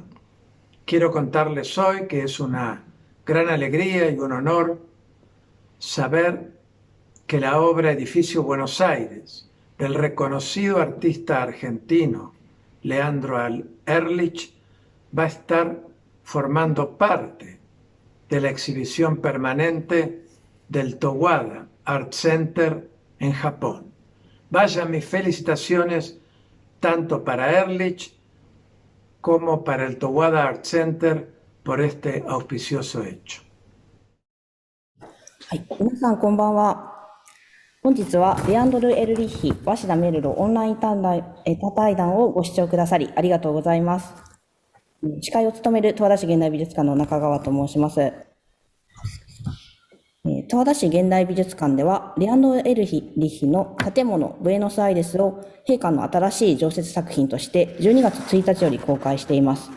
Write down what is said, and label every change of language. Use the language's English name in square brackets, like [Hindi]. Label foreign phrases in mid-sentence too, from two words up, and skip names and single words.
[Spanish] Quiero contarles hoy que es una gran alegría y un honor saber que la obra Edificio Buenos Aires del reconocido artista argentino Leandro Erlich va a estar formando parte de la exhibición permanente del Towada Art Center en Japón. Vayan mis felicitaciones tanto para Erlich como para el Towada Art Center por este auspicioso hecho. [Japanese] はい、皆さんこんばんは。本日はレアンドル・エルリッヒ・鷲田メルロオンライン多対談をご視聴くださりありがとうございます。司会を務める十和田市現代美術館の中川と申します。十和田市現代美術館ではレアンドル・エルリッヒの建物ブエノスアイレスを陛下の新しい常設作品として12月1日より公開しています。